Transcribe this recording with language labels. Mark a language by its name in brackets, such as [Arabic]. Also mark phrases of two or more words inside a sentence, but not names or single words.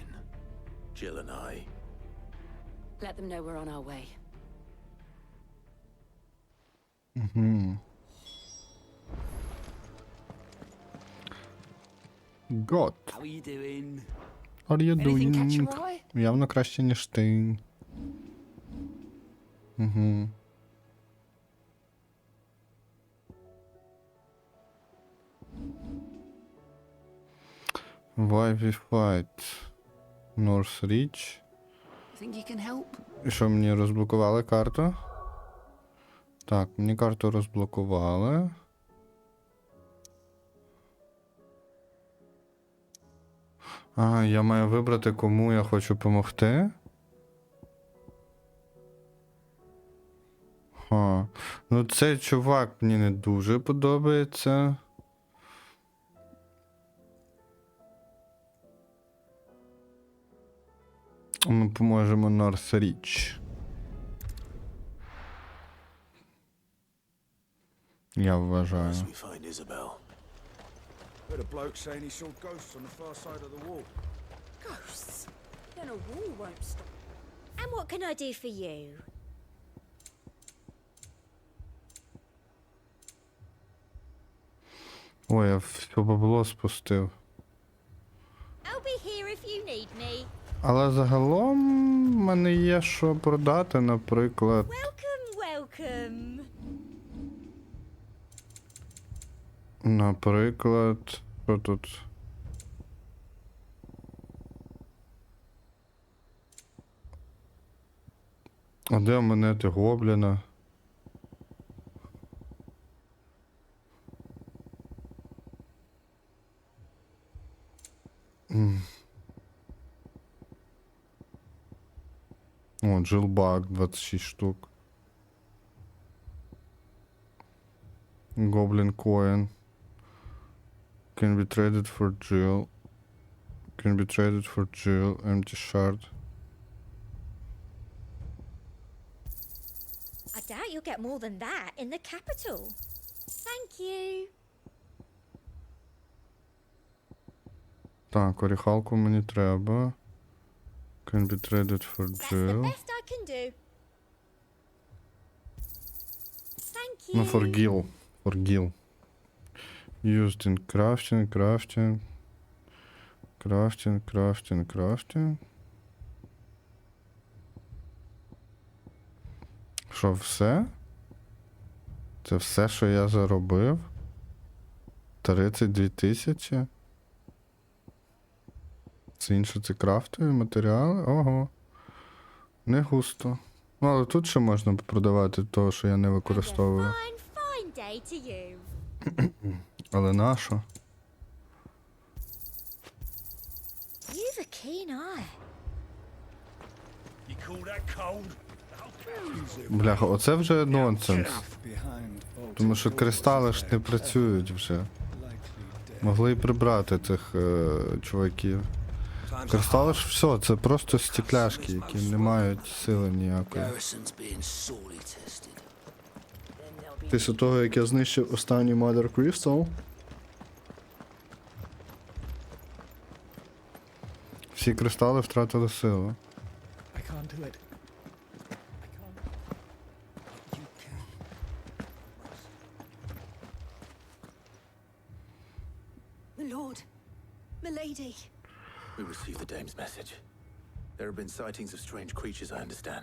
[English] Jill and I. Let them know we're on our way. God. How are you doing? What are you Anything catch doing? your eye? [Ukrainian] Явно краще, ніж ти. Угу. [English] Why we fight? North Reach. Think you can help? [Ukrainian] І що, мені розблокували карту? Так, мені карту розблокували. А, я маю вибрати, кому я хочу допомогти. Ха. Ну, цей чувак мені не дуже подобається. Ми поможемо North Reach. Я вважаю. [English] As we find Isabel. Heard a bloke saying he saw ghosts on the far side of the wall. Ghosts? Then a wall won't stop. And what can I do for you? [Ukrainian] Ой, я все бабло спустив. [English] I'll be here if you need me. [Ukrainian] Але загалом в мене є що продати, наприклад. [English] Welcome, welcome. [Ukrainian] Наприклад, що тут? А де монети гобліна? О, джилбак 26 штук. [English] Goblin coin. Can be traded for Jill. Can be traded for Jill. Empty shard. I doubt you'll get more than that in the capital. Thank you. [Ukrainian] Так, оріхалку мені треба. [English] Can be traded for That's the Jill. best I can do. Thank you. Ну, for Gil. For Gil. Used in crafting, crafting. Crafting, crafting, crafting. [Ukrainian] Що, все? Це все, що я заробив? 32 тисячі? Це інше, це крафтові матеріали? Ого. Не густо. Ну, але тут ще можна продавати того, що я не [English] And a [Ukrainian] використовую. [English] fine, fine day to you. [Ukrainian] Але на що? [English] You've a keen eye. You call that cold? [Ukrainian] Бляха, оце вже нонсенс. [English] Behind [Ukrainian] Тому що кристали ж не працюють вже. Могли й прибрати цих чуваків. Кристали ж все, це просто стекляшки, які не мають сили ніякої. [English] Garrison's being sorely tested. [Ukrainian] Після того, як я знищив останній Mother Crystal, всі кристали втратили силу. [English] I can't do it. I can't. You can. My lord. Milady. We received the dame's message. There have been sightings of strange creatures, I understand.